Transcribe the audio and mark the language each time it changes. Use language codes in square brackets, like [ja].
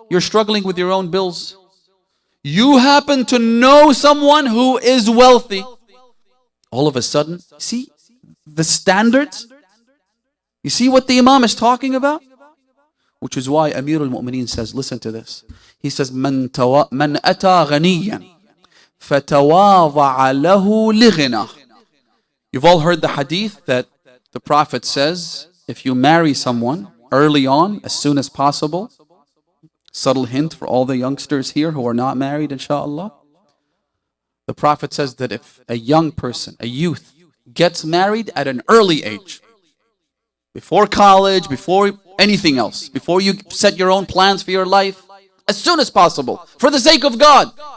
[en] You're struggling with your own bills. You happen to know someone who is wealthy. All of a sudden, see the standards? You see what the Imam is talking about? Which is why Amir al-Mu'mineen says, listen to this. He says, [ar] من أتى غنيا فتواضع له لغنى. [en] You've all heard the hadith that the Prophet says, if you marry someone early on, as soon as possible, subtle hint for all the youngsters here who are not married, inshallah. The Prophet says that if a young person, a youth, gets married at an early age, before college, before anything else, before you set your own plans for your life, as soon as possible, for the sake of God.